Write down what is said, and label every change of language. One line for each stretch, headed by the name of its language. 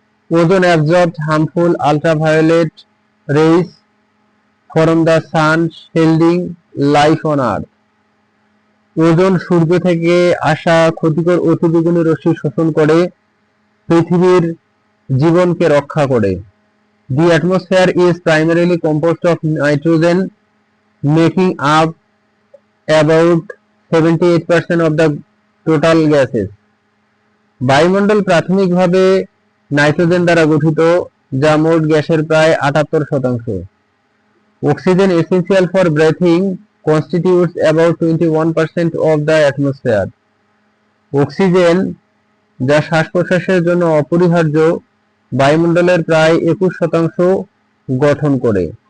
English: Ozone absorbs harmful ultraviolet rays from the sun, shielding life on Earth.
Bangla: Ozone সূর্য থেকে আসা ক্ষতিকর অতিবেগুনি রশ্মি শোষণ করে পৃথিবীর জীবনকে রক্ষা করে।
English: The atmosphere is primarily composed of nitrogen, making up about 78% of the total gases.
Bangla: বায়ুমণ্ডল প্রাথমিকভাবে নাইট্রোজেন দ্বারা গঠিত, যা মোট গ্যাসের প্রায় 78%।
English: Oxygen, essential for breathing, constitutes about 21% of the atmosphere.
Bangla: Oxygen, যা শ্বাস-প্রশ্বাসের জন্য অপরিহার্য, বায়ুমণ্ডলের প্রায় 21% গঠন করে।